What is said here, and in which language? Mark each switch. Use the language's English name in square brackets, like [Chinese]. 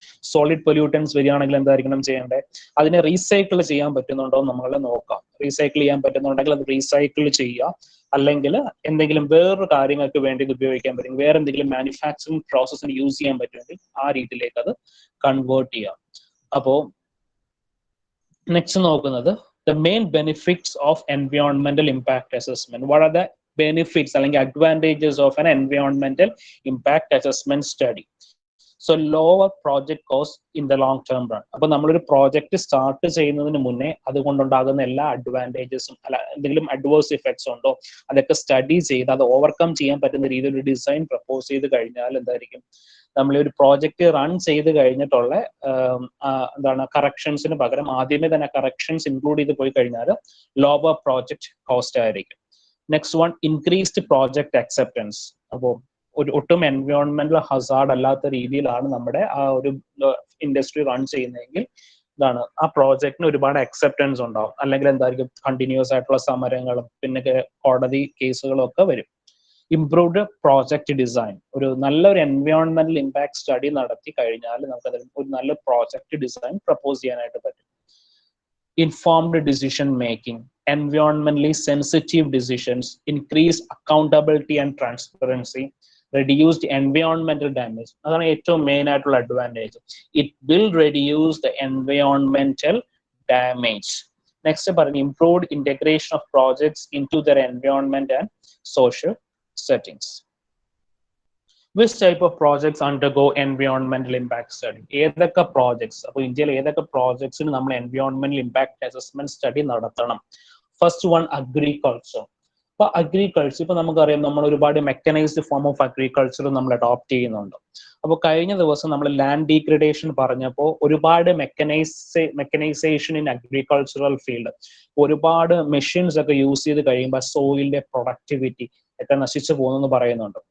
[Malayalam] Solid pollutants വരികയാണെങ്കിൽ എന്തായിരിക്കണം ചെയ്യേണ്ടത്? അതിനെ റീസൈക്കിൾ ചെയ്യാൻ പറ്റുന്നുണ്ടോ എന്ന് നമ്മൾ നോക്കാം. റീസൈക്കിൾ ചെയ്യാൻ പറ്റുന്നുണ്ടെങ്കിൽ അത് റീസൈക്കിൾ ചെയ്യുക, അല്ലെങ്കിൽ എന്തെങ്കിലും വേറൊരു കാര്യങ്ങൾക്ക് വേണ്ടി ഇത് ഉപയോഗിക്കാൻ പറ്റും, വേറെ എന്തെങ്കിലും മാനുഫാക്ചറിങ് പ്രോസസ്സിന് യൂസ് ചെയ്യാൻ പറ്റുമെങ്കിൽ ആ രീതിയിലേക്ക് അത് കൺവേർട്ട് ചെയ്യാം. അപ്പോൾ നെക്സ്റ്റ് നോക്കുന്നത് [English] The main benefits of environmental impact assessment. What are the benefits or advantages of an environmental impact assessment study? So lower project cost in the long term run. [Malayalam] അപ്പോൾ നമ്മളൊരു പ്രോജക്റ്റ് സ്റ്റാർട്ട് ചെയ്യുന്നതിന് മുന്നേ അതുകൊണ്ടുണ്ടാകുന്ന എല്ലാ അഡ്വാൻറ്റേജസും അല്ല എന്തെങ്കിലും adverse effects ഉണ്ടോ അതൊക്കെ study ചെയ്ത് അത് ഓവർകം ചെയ്യാൻ പറ്റുന്ന രീതിയിൽ ഒരു ഡിസൈൻ പ്രപ്പോസ് ചെയ്ത് കഴിഞ്ഞാൽ എന്തായിരിക്കും നമ്മൾ ഒരു പ്രോജക്റ്റ് റൺ ചെയ്ത് കഴിഞ്ഞിട്ടുള്ള എന്താണ് കറക്ഷൻസിന് പകരം ആദ്യമേ തന്നെ കറക്ഷൻസ് ഇൻക്ലൂഡ് ചെയ്ത് പോയി കഴിഞ്ഞാൽ ലോവർ പ്രോജക്റ്റ് കോസ്റ്റ് ആയിരിക്കും. [English] Next one, increased project acceptance. [Malayalam] അപ്പോൾ ഒട്ടും എൻവയോൺമെന്റൽ ഹസാർഡ് അല്ലാത്ത രീതിയിലാണ് നമ്മുടെ ആ ഒരു ഇൻഡസ്ട്രി റൺ ചെയ്യുന്നതെങ്കിൽ ഇതാണ് ആ പ്രോജക്റ്റിന് ഒരുപാട് അക്സെപ്റ്റൻസ് ഉണ്ടാവും. അല്ലെങ്കിൽ എന്തായിരിക്കും കണ്ടിന്യൂസ് ആയിട്ടുള്ള സമരങ്ങളും പിന്നെ കോടതി കേസുകളും ഒക്കെ വരും. [English] Improved project design. [Malayalam] ഒരു നല്ലൊരു എൻവയോൺമെന്റൽ ഇമ്പാക്ട് സ്റ്റഡി നടത്തി കഴിഞ്ഞാൽ നമുക്ക് ഒരു നല്ല പ്രോജക്റ്റ് ഡിസൈൻ പ്രപ്പോസ് ചെയ്യാനായിട്ട് പറ്റും. [English] Informed decision making, environmentally sensitive decisions, increased accountability and transparency, reduced environmental damage. [Malayalam] അതാണ് ഏറ്റവും മെയിൻ ആയിട്ടുള്ള advantage. [English] It will reduce the എൻവയോൺമെന്റൽ damage. Next പറഞ്ഞു improved integration of projects in to there environment and social settings. Which type of projects undergo environmental impact study? [Malayalam] ഏതൊക്കെ projects, അപ്പോൾ ഇന്ത്യയിൽ ഏതൊക്കെ പ്രോജക്ട്സിന് നമ്മൾ എൻവയോൺമെന്റൽ impact assessment study നടത്തണം? First one, agriculture. അപ്പൊ agriculture ഇപ്പൊ നമുക്കറിയാം നമ്മൾ ഒരുപാട് മെക്കനൈസ്ഡ് ഫോം ഓഫ് അഗ്രികൾച്ചർ നമ്മൾ അഡോപ്റ്റ് ചെയ്യുന്നുണ്ട്. അപ്പോൾ കഴിഞ്ഞ ദിവസം നമ്മൾ ലാൻഡ് ഡീഗ്രഡേഷൻ പറഞ്ഞപ്പോൾ ഒരുപാട് മെക്കനൈസേഷൻ ഇൻ അഗ്രികൾച്ചറൽ ഫീൽഡ്, ഒരുപാട് മെഷീൻസ് ഒക്കെ യൂസ് ചെയ്ത് കഴിയുമ്പോൾ സോയിലിന്റെ പ്രൊഡക്ടിവിറ്റി ഒക്കെ നശിച്ചു പോകുന്നെന്ന് പറയുന്നുണ്ട്.